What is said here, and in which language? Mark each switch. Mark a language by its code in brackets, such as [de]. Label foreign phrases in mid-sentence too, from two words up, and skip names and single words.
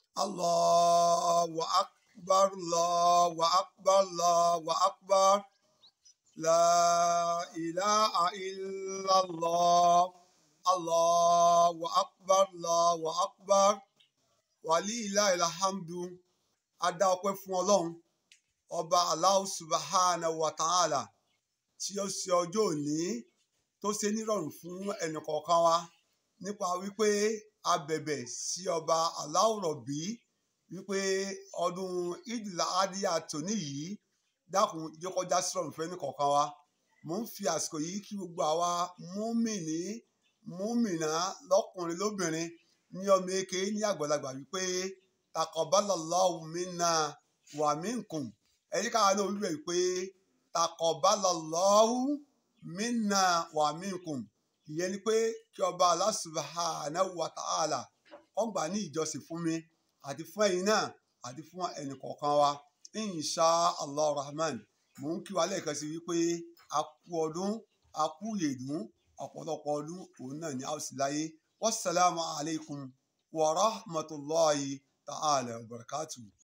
[ar] الله أكبر الله أكبر الله أكبر لا إله إلا الله الله أكبر الله أكبر ولله الحمد. [yo] Adá ọpẹ́ fún Ọlọ́run ọba Allah [ar] سبحانه وتعالى [yo] tí ó ṣe ọjọ́ òní tó ṣe nírọ̀rùn fún ẹnìkọ̀ọ̀kan wa nípa wípé a bẹ̀bẹ̀ sí ọba [ar] الله ربي [yo] wípé ọdún Eid-el-Adha tòní yìí dákun jẹ́ kó já sí rọ̀rùn fún ẹnìkọ̀ọ̀kan wa. Mò ń fi àsìkò yìí kí gbogbo àwa múmìnì múmìnà lọ́kùnrin lóbìnrin ní ọmọ eke ní àgbàlagbà wípé [ar] تقبل الله منا ومنكم. [yo] Ẹ̀yin káwa náà wíwẹ̀ wípé [ar] تقبل الله منا ومنكم. [yo] Ìyẹn ni pé kí ọba Allah [ar] سبحانه وتعالى [yo] ó gbà ní ìjọsìn fún mi àti fún ẹ̀yin náà àti fún ẹnì kọ̀ọ̀kan wa [ar] إن شاء الله رحمن. [yo] Mò ń kí wa lẹ́ẹ̀kan sí wípé a kú ọdún a kú yèdún ọ̀pọ̀lọpọ̀ ọdún òun náà ní àwòsí láyé. [ar] والسلام عليكم ورحمة الله تعالى وبركاته.